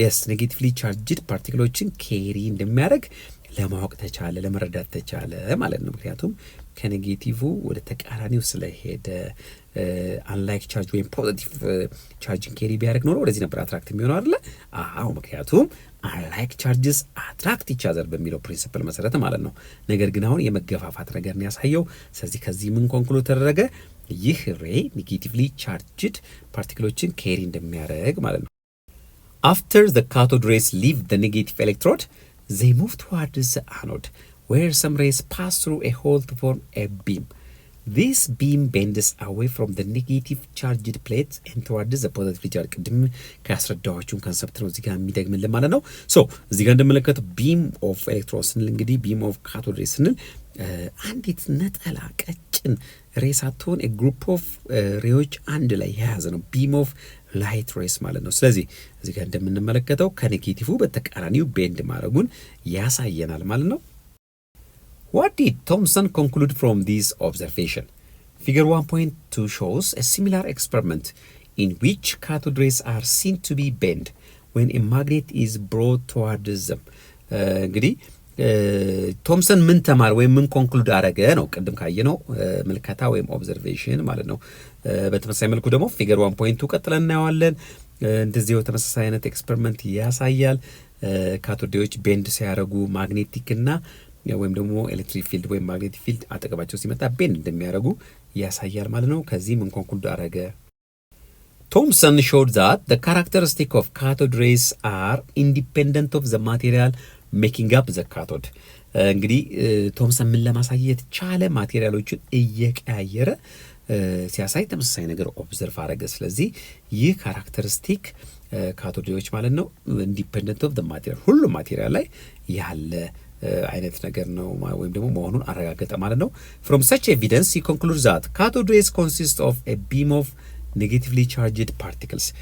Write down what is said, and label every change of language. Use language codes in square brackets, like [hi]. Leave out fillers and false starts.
[am] ኔጌቲቭሊ ቻርጅድ ፓርቲክሎችን ኬሪ እንደሚያደርግ ለማወቅ ተቻለ፣ ለመረዳት ተቻለ ማለት ነው። ምክንያቱም ከኔጌቲቭ ወደ ተቃራኒው ስለሄደ አንላይክ ቻርጅ ወይም ፖዚቲቭ ቻርጅን ኬሪ ቢያደርግ ኖሮ ወደዚህ ነበር አትራክት የሚሆነው አይደለ? አዎ፣ ምክንያቱም አንላይክ ቻርጅስ አትራክት ኢች አዘር በሚለው ፕሪንሲፕል መሰረት ማለት ነው። ነገር ግን አሁን የመገፋፋት ነገር ነው ያሳየው። ስለዚህ ከዚህ ምን ኮንክሉድ ተደረገ? ይህ ሬይ ኔጌቲቭሊ ቻርጅድ ፓርቲክሎችን ኬሪ እንደሚያደርግ ማለት ነው። [en] After the cathode rays leave the negative electrode, they move towards the anode, where some rays pass through a hole to form a beam. This beam bends away from the negative charged plate and towards the positive charged. [am] ቅድም ካስረዳኋችሁን ኮንሰፕት ነው እዚህ ጋር የሚደግምልን ማለት ነው። ሶ እዚህ ጋር እንደምንመለከተው ቢም ኦፍ ኤሌክትሮን ስንል እንግዲህ ቢም ኦፍ ካቶድ ሬይ ስንል አንዲት ነጠላ ቀጭን ሬይ ሳትሆን ግሩፕ ኦፍ ሬዎች አንድ ላይ የያዘ ነው ቢም ኦፍ ላይት ሬስ ማለት ነው። ስለዚህ እዚህ ጋር እንደምንመለከተው ከኔጌቲቭ በተቃራኒው ቤንድ ማድረጉን ያሳየናል ማለት ነው። [en] What did Thomson conclude from this observation? Figure 1.2 shows a similar experiment in which cathode rays are seen to be bent when a magnet is brought towards them. [am] እንግዲህ ቶምሰን ምን ተማር ወይም ምን ኮንክሉድ አረገ ነው ቅድም ካየነው ምልከታ ወይም ኦብዘርቬሽን ማለት ነው። በተመሳሳይ መልኩ ደግሞ ፊገር 1.2 ቀጥለን እናየዋለን። እንደዚሁ ተመሳሳይ አይነት ኤክስፐሪመንት ያሳያል። ካቶዶች ቤንድ ሲያደርጉ ማግኔቲክ እና ወይም ደግሞ ኤሌክትሪክ ፊልድ ወይም ማግኔቲክ ፊልድ አጠገባቸው ሲመጣ ቤንድ እንደሚያደርጉ ያሳያል ማለት ነው። ከዚህ ምን ኮንክሉድ አረገ? [en] Thomson showed that the characteristic of cathode rays are independent of the material making up the cathode. [am] እንግዲህ ቶምሰን ምን ለማሳየት ቻለ? ማቴሪያሎችን እየቀያየረ ሲያሳይ ተመሳሳይ ነገር ኦብዘርቭ አረገ። ስለዚህ ይህ ካራክተሪስቲክ ካቶዶች ማለት ነው ኢንዲፔንደንት ኦፍ ዘ ማቴሪያል ሁሉም ማቴሪያል ላይ ያለ አይነት ነገር ነው ወይም ደግሞ መሆኑን አረጋገጠ ማለት ነው። [en] From such evidence he concludes that cathode rays consist of a beam of negatively charged particles.